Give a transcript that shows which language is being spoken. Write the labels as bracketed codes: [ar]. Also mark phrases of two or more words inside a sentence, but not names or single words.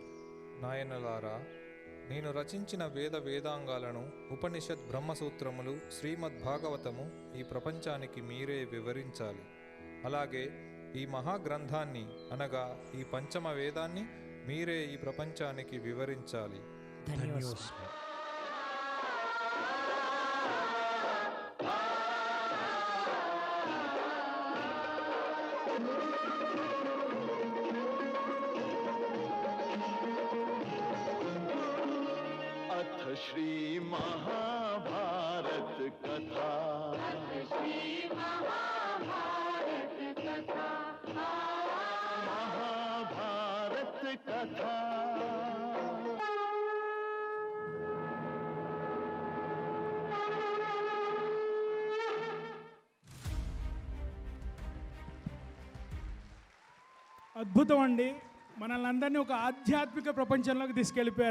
[te] నాయనలారా, నేను రచించిన వేదాంగాలను, ఉపనిషత్ బ్రహ్మసూత్రములు, శ్రీమద్ భాగవతము ఈ ప్రపంచానికి మీరే వివరించాలి. అలాగే ఈ మహాగ్రంథాన్ని అనగా ఈ పంచమ వేదాన్ని మీరే ఈ ప్రపంచానికి వివరించాలి. ధన్యోస్మి. [sa] अथ श्री महाभारत कथा। महाभारत कथा। [te] అద్భుతం అండి. మనల్ని అందరినీ ఒక ఆధ్యాత్మిక ప్రపంచంలోకి తీసుకెళ్ళిపోయారు.